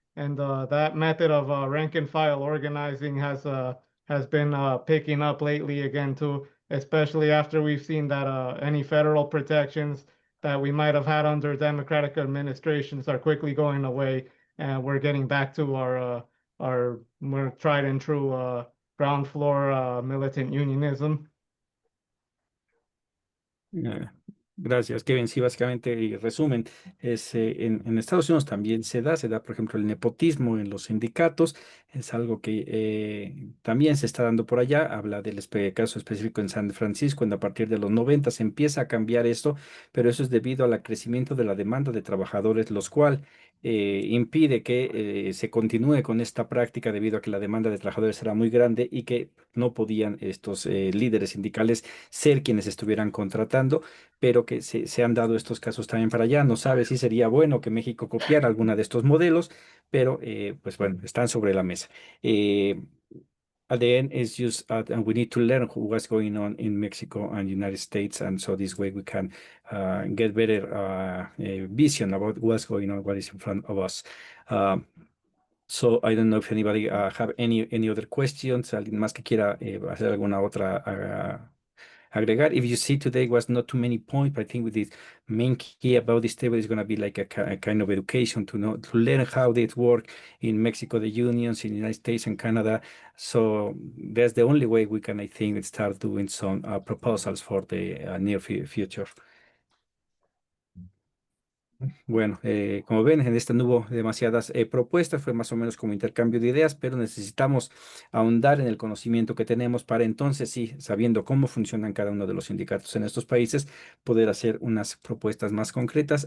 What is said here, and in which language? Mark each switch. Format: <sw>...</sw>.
<en>And that method of rank and file organizing has been picking up lately again too, especially after we've seen that any federal protections that we might have had under Democratic administrations are quickly going away, and we're getting back to our more tried and true ground floor militant unionism.</en> <es>Gracias, Kevin. Sí, básicamente, y resumen, es, en Estados Unidos también se da, por ejemplo, el nepotismo en los sindicatos, es algo que también se está dando por allá. Habla del caso específico en San Francisco, cuando a partir de los 90 se empieza a cambiar esto, pero eso es debido al crecimiento de la demanda de trabajadores, los cual impide que se continúe con esta práctica debido a que la demanda de trabajadores era muy grande y que no podían estos líderes sindicales ser quienes estuvieran contratando, pero que se han dado estos casos también para allá. No sabe si sería bueno que México copiara alguna de estos modelos, pero pues bueno, están sobre la mesa.</es> <en>At the end, it's just and we need to learn what's going on in Mexico and United States, and so this way we can get better vision about what's going on, what is in front of us. So I don't know if anybody have any other questions.</en> <es>Alguien más que quiera hacer alguna otra agregar.</es> <en>If you see today was not too many points, but I think with this main key about this table is going to be like a kind of education to know, to learn how it work in Mexico, the unions, in the United States and Canada. So that's the only way we can, I think, start doing some proposals for the near future.</en> <es>Bueno, como ven, en esta no hubo demasiadas propuestas, fue más o menos como intercambio de ideas, pero necesitamos ahondar en el conocimiento que tenemos para entonces, sí, sabiendo cómo funcionan cada uno de los sindicatos en estos países, poder hacer unas propuestas más concretas.</es>